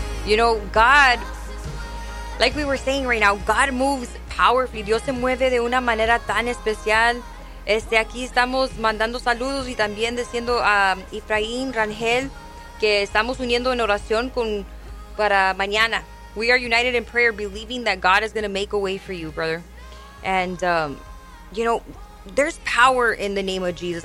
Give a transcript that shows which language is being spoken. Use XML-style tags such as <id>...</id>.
<en>You know, God, like we were saying right now, God moves powerfully.</en> <es>Dios se mueve de una manera tan especial. Aquí estamos mandando saludos y también diciendo a Efraín Rangel que estamos uniendo en oración con para mañana.</es> <en>We are united in prayer, believing that God is going to make a way for you, brother. And, you know, there's power in the name of Jesus.</en>